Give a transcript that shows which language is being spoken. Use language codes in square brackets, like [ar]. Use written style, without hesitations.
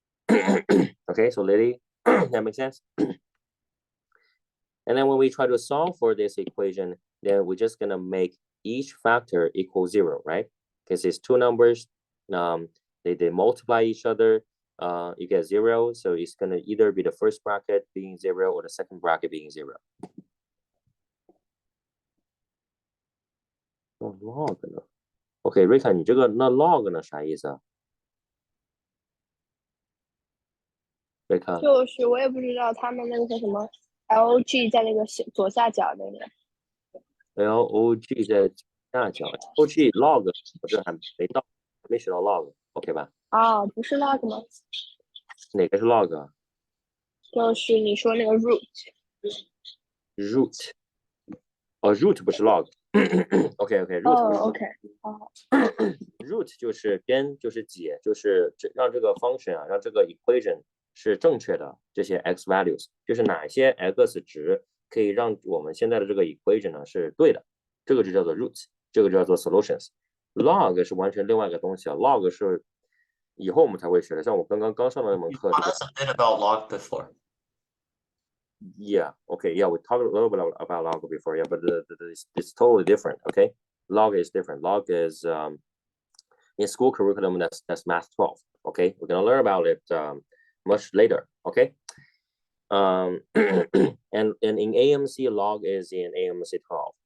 [en] Okay, so Lily, that makes sense? And then when we try to solve for this equation, then we're just gonna make each factor equal 0, right? Because it's two numbers, they multiply each other, you get 0, so it's gonna either be the first bracket being 0 or the second bracket being 0. [zh] log 呢 ？OK， 瑞卡，你这个那 log 呢啥意思啊？瑞卡，就是我也不知道他们那个叫什么 log 在那个左下角那个。 log 在下角 ，log log 我这还没到，没学到 log，OK 吧？啊，不是 log 吗？哪个是 log 啊就是你说那个 root。？root， 哦 root 不是 log，OK， root 不是 OK， 好。 root 就是根，就是解，就是让这个 function 啊，让这个 equation 是正确的，这些 x values 就是哪些 x 值可以让我们现在的这个 equation 呢是对的，这个就叫做 root， 这个就叫做 solutions。log 是完全另外一个东西啊 ，log 是以后我们才会学的，像我刚上的那门课。 [en] Taught us a bit about log before. Yeah, okay, yeah, we talked a little bit about log before, yeah, but it's totally different, okay? Log is different. Log is in school curriculum, that's math 12, okay? We're gonna learn about it much later, okay? And in AMC, log is in AMC 12.